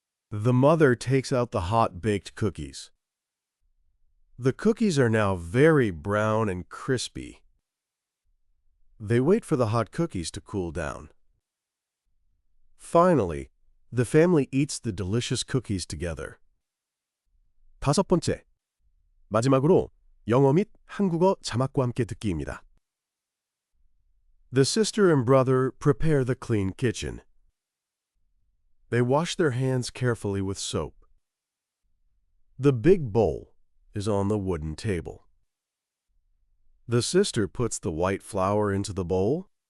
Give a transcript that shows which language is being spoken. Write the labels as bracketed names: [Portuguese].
[English] The mother takes out the hot-baked cookies. The cookies are now very brown and crispy. They wait for the hot cookies to cool down. Finally, the family eats the delicious cookies together. [Korean] 5번째, 마지막으로 영어 및 한국어 자막과 함께 듣기입니다. [English] The sister and brother prepare the clean kitchen. They wash their hands carefully with soap. The big bowl is on the wooden table. The sister puts the white flour into the bowl.